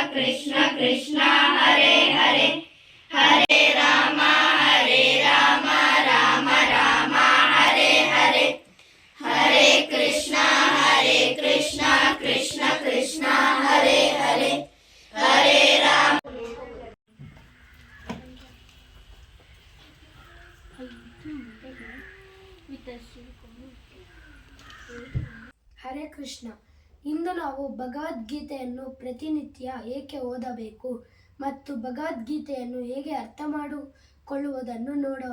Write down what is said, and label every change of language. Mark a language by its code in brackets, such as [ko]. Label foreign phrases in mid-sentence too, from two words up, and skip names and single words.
[sa] कृष्ण कृष्ण हरे हरे हरे राम राम राम हरे हरे हरे कृष्ण कृष्ण कृष्ण हरे हरे हरे राम. [kn] ಹರೇ ಕೃಷ್ಣ. ಇಂದು ನಾವು ಭಗವದ್ಗೀತೆಯನ್ನು ಪ್ರತಿನಿತ್ಯ ಏಕೆ ಓದಬೇಕು ಮತ್ತು ಭಗವದ್ಗೀತೆಯನ್ನು ಹೇಗೆ ಅರ್ಥ ಮಾಡಿಕೊಳ್ಳುವುದನ್ನು ನೋಡೋಣ.